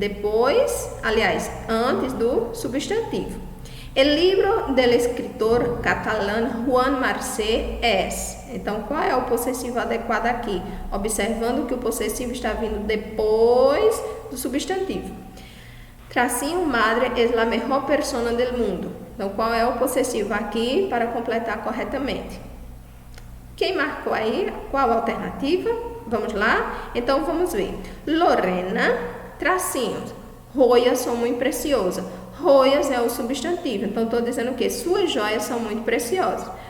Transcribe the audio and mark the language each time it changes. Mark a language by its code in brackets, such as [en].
[pt] Depois, aliás, antes do substantivo. O livro do escritor catalão Juan Marcé es. Então, qual é o possessivo adequado aqui? Observando que o possessivo está vindo depois do substantivo. [es] Tracinho, madre es la mejor persona del mundo. [pt] Então, qual é o possessivo aqui para completar corretamente? Quem marcou aí? Qual a alternativa? Vamos lá? Então, vamos ver. Lorena, tracinhos. Joias são muito preciosas. Joias é o substantivo, então estou dizendo que suas joias são muito preciosas.